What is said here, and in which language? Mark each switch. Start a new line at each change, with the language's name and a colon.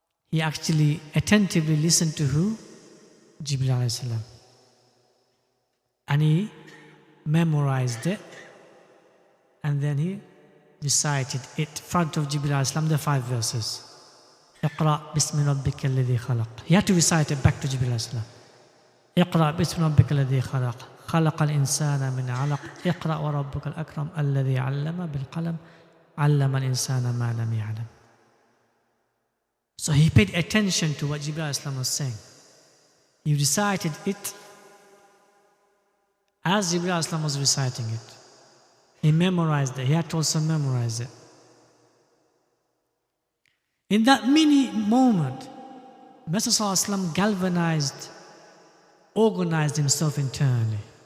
English: He actually attentively listened to who? Jibreel alayhi salam. And he memorized it, and then he recited it in front of Jibreel alayhi salam, the 5 verses. Iqra bismi rabbika alladhi khalaq. He had to recite it back to Jibreel alayhi salam.
Arabic: اقرأ باسم ربك الذي خلق خلق الإنسان من علق اقرأ وربك الأكرم الذي علم بالقلم علم الإنسان ما لم يعلم.
English: So he paid attention to what Jibreel was saying. He recited it as Jibreel was reciting it. He memorized it. He had to also memorize it. In that mini moment, Messenger galvanized, organized himself internally.